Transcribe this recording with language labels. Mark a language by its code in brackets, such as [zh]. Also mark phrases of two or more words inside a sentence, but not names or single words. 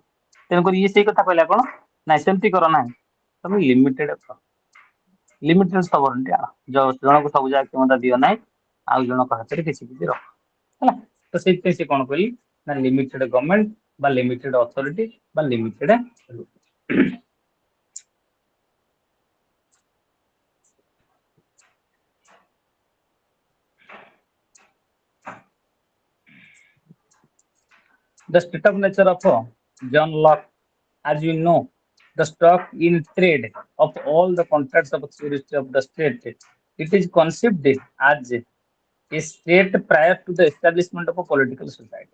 [or] ତେଣୁକରି ଇଏ ସେଇ କଥା କହିଲା, କଣ ନାଇଁ ସେମିତି କର ନାହିଁ, ତମେ ଲିମିଟେଡ କର, [en] limited sovereignty [or] ଆଣ, ଜଣକୁ ସବୁ ଯାକ କ୍ଷମତା ଦିଅ ନାହିଁ, ଆଉ ଜଣଙ୍କ ହାତରେ କିଛି କିଛି ରଖ ହେଲା। ତ ସେଇଥିପାଇଁ ସେ କଣ କହିଲି ନା [en] limited government [or] ବା [en] limited authority [or] ବା ଲିମିଟେଡ [en] the state of nature of John Locke, as you know, the stock in trade of all the contracts of security of the state, it is conceived as a state prior to the establishment of a political society.